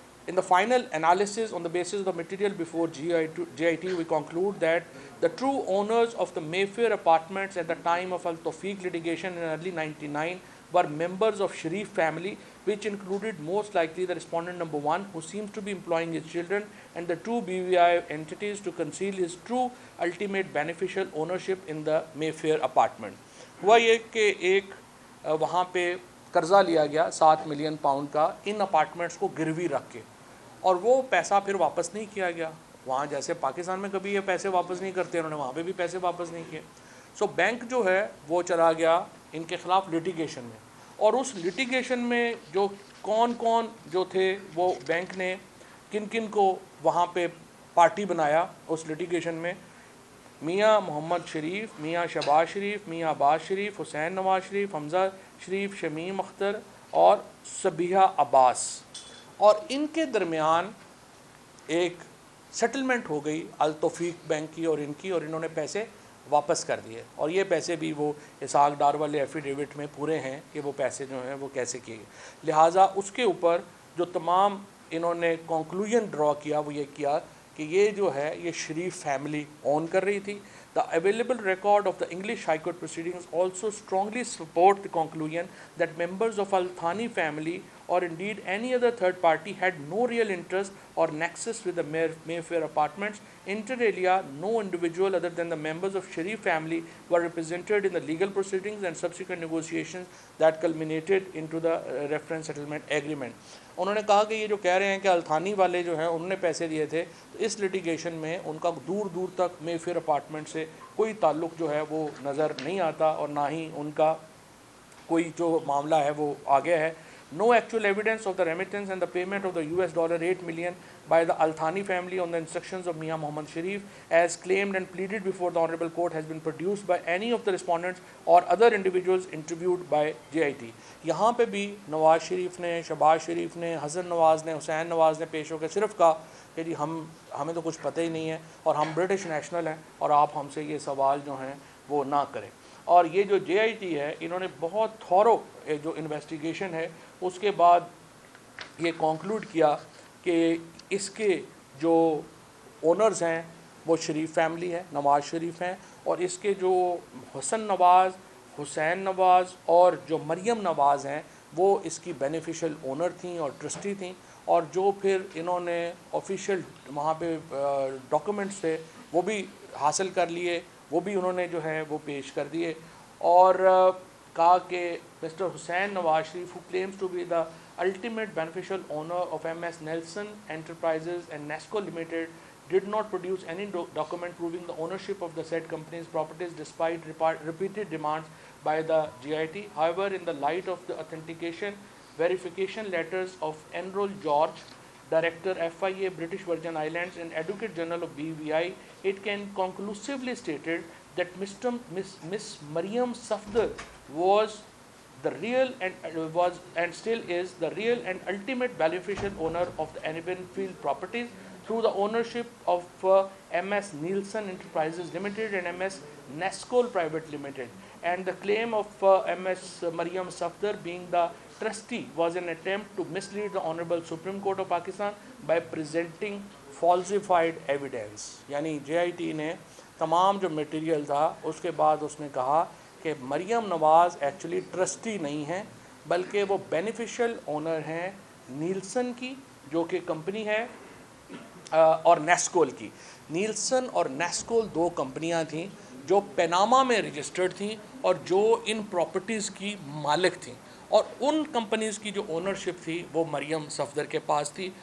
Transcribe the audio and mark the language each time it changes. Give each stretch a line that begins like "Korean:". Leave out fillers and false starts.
English: In the final analysis on the basis of the material before GIT, we conclude that the true owners of the Mayfair apartments at the time of Al Tawfiq litigation in early 99 were members of Sharif family, which included most likely the respondent number 1, who seems to be employing his children, and the 2 BVI entities to conceal his true ultimate beneficial ownership in the Mayfair apartment.
Urdu: ہوا یہ کہ ایک وہاں پہ قرضہ لیا گیا £7 million کا ان اپارٹمنٹس کو گروی رکھ کے، اور وہ پیسہ پھر واپس نہیں کیا گیا. وہاں جیسے پاکستان میں کبھی یہ پیسے واپس نہیں کرتے، انہوں نے وہاں پہ بھی پیسے واپس نہیں کیے. بینک جو ہے وہ چلا گیا ان کے خلاف لٹیگیشن میں، اور اس لٹیگیشن میں جو کون جو تھے وہ بینک نے کن کن کو وہاں پہ پارٹی بنایا اس لٹیگیشن میں. میاں محمد شریف، میاں شہباز شریف، میاں عباس شریف، حسین نواز شریف، حمزہ شریف، شمیم اختر اور صبیحہ عباس، اور ان کے درمیان ایک سیٹلمنٹ ہو گئی التوفیق بینک کی اور ان کی، اور انہوں نے پیسے واپس کر دیے. اور یہ پیسے بھی وہ اسحاق ڈار والے ایفیڈیوٹ میں پورے ہیں کہ وہ پیسے جو ہیں وہ کیسے کیے گئے. لہٰذا اس کے اوپر جو تمام انہوں نے کنکلوژن ڈرا کیا وہ یہ کیا کہ یہ جو ہے یہ شریف فیملی اون کر رہی تھی.
English: The available record of the English High Court proceedings also strongly support the conclusion that members of Al Thani family or indeed any other third party had no real interest or nexus with the Mayfair apartments. Inter alia, no individual other than the members of Sharif family were represented in the legal proceedings and subsequent negotiations that culminated into the reference settlement agreement.
Urdu: انہوں نے کہا کہ یہ جو کہہ رہے ہیں کہ التھانی والے جو ہیں انہوں نے پیسے دیے تھے، تو اس لٹیگیشن میں ان کا دور دور تک میفیئر اپارٹمنٹ سے کوئی تعلق جو ہے وہ نظر نہیں آتا اور نہ ہی ان کا کوئی جو معاملہ ہے وہ آگے ہے.
English: No actual evidence of the remittance and the payment of the $8 million by the Al Thani family on the instructions of Mian Muhammad Sharif, as claimed and pleaded before the Honorable Court, has been produced by any of the respondents or other individuals interviewed by JIT.
Urdu: یہاں پہ بھی نواز شریف نے، شہباز شریف نے، حسن نواز نے، حسین نواز نے پیش ہو کے صرف کہا کہ جی ہمیں تو کچھ پتہ ہی نہیں ہے اور ہم برٹش نیشنل ہیں اور آپ ہم سے یہ سوال جو ہیں وہ نہ کریں. اور یہ جو JIT ہے انہوں نے بہت تھورو جو انویسٹیگیشن ہے اس کے بعد یہ کنکلوڈ کیا کہ اس کے جو اونرز ہیں وہ شریف فیملی ہے، نواز شریف ہیں، اور اس کے جو حسن نواز، حسین نواز اور جو مریم نواز ہیں وہ اس کی بینیفیشل اونر تھیں اور ٹرسٹی تھیں، اور جو پھر انہوں نے آفیشیل وہاں پہ ڈاکومنٹس تھے وہ بھی حاصل کر لیے، وہ بھی انہوں نے جو ہے وہ پیش کر دیے. اور کہا کہ mister Hussain Nawaz Sharif
English: who claims to be the ultimate beneficial owner of MS Nelson Enterprises and NESCO Limited did not produce any document proving the ownership of the said company's properties despite repeated demands by the GIT. However, in the light of the authentication verification letters of Enroll George, Director FIA British Virgin Islands and Advocate General of BVI, it can conclusively stated that Miss Maryam Safdar was the real and still is the real and ultimate beneficial owner of the Anibin Field properties through the ownership of MS Nielsen Enterprises Limited and MS Nescol Private Limited, and the claim of MS Maryam Safdar being the trustee was an attempt to mislead the Honorable Supreme Court of Pakistan by presenting falsified evidence.
Urdu: یعنی JIT نے تمام جو material تھا اس کے بعد اس نے کہا کہ مریم نواز ایکچولی ٹرسٹی نہیں ہیں بلکہ وہ بینیفیشل اونر ہیں نیلسن کی جو کہ کمپنی ہے اور نیسکول کی. نیلسن اور نیسکول دو کمپنیاں تھیں جو پیناما میں رجسٹرڈ تھیں اور جو ان پراپرٹیز کی مالک تھیں, اور ان کمپنیز کی جو اونرشپ تھی وہ مریم صفدر کے پاس تھی.